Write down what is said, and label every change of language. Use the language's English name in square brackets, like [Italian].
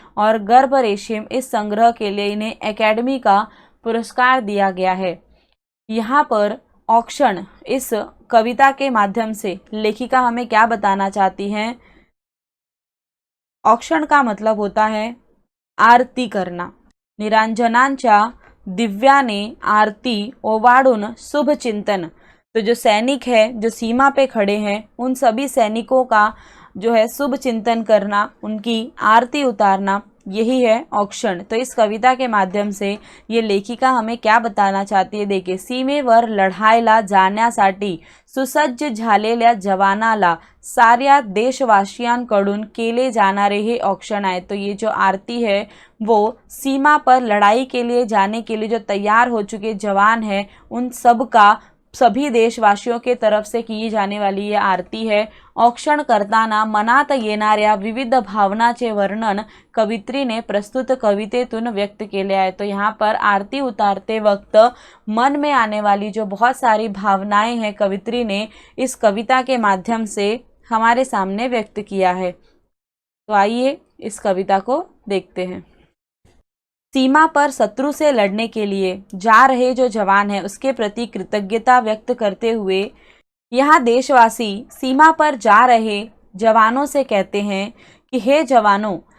[Hindi] और गर्भ रेशिम इस संग्रह के लिए इन्हें एकेडमी का पुरस्कार दिया गया है। यहाँ पर ऑक्शन इस कविता के माध्यम से लेखिका हमें क्या बताना चाहती हैं। ऑक्शन का मतलब होता है आरती करना। [Marathi] निरांजनांच्या दिव्याने आरती ओवाळून शुभ चिंतन। [Hindi] तो जो सैनिक है जो सीमा पे खड़े हैं उन सभी सैनिकों का जो है शुभ चिंतन करना, उनकी आरती उतारना, यही है औक्षण। तो इस कविता के माध्यम से ये लेखिका हमें क्या बताना चाहती है, देखिए। [Marathi] सीमेवर लढायला जाण्यासाठी सुसज्ज झालेल्या जवानाला साऱ्या देशवासियांकडून केले जाणारे हे औक्षण आहे। [Hindi] तो ये जो आरती है वो सीमा पर लड़ाई के लिए जाने के लिए जो तैयार हो चुके जवान हैं उन सब का सभी देशवासियों के तरफ से की जाने वाली ये आरती है। [Marathi] औक्षण करताना मनात येणाऱ्या विविध भावनाचे वर्णन कवित्रीने प्रस्तुत कवितेतून व्यक्त केले आहे। [Hindi] तो यहाँ पर आरती उतारते वक्त मन में आने वाली जो बहुत सारी भावनाएं हैं कवित्री ने इस कविता के माध्यम से हमारे सामने व्यक्त किया है। तो आइए इस कविता को देखते हैं। सीमा पर शत्रु से लड़ने के लिए जा रहे जो जवान हैं उसके प्रति कृतज्ञता व्यक्त करते हुए यहाँ देशवासी सीमा पर जा रहे जवानों से कहते हैं कि हे जवानों,